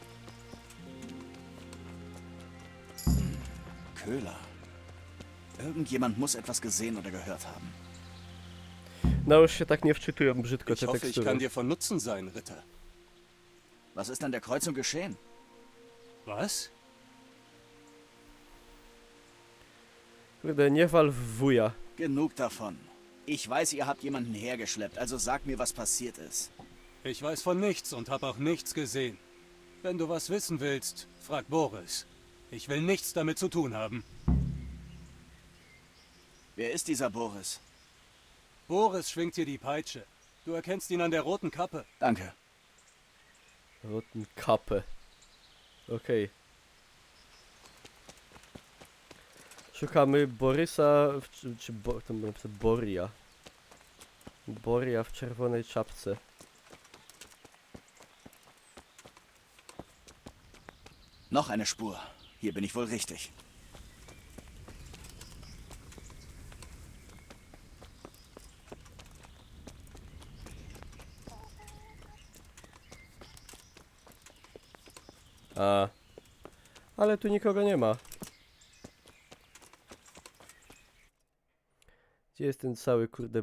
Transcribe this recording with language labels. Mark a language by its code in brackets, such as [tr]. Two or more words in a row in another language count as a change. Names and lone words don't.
[de] Köhler. Irgendjemand muss etwas gesehen oder gehört haben. [pl] No już się tak nie wczytują brzydko [de] Ich [pl] te [de] hoffe, ich [pl] tekstury. [de] kann dir von Nutzen sein, Ritter. Was ist an der Kreuzung geschehen? Was? [pl] Kurde, nie wal w wuja. [de] Genug davon. Ich weiß, ihr habt jemanden hergeschleppt, also sag mir, was passiert ist. Ich weiß von nichts und habe auch nichts gesehen. Wenn du was wissen willst, frag Boris. Ich will nichts damit zu tun haben. Wer ist dieser Boris? Boris schwingt hier die Peitsche. Du erkennst ihn an der roten Kappe. Danke. Roten Kappe. [pl] Okej. Szukamy Borysa, tam bym napisał Boria. Boria w czerwonej czapce. [de] Noch eine Spur. Hier bin ich wohl richtig. [pl] A. Ale tu nikogo nie ma. Gdzie jest ten cały, kurde...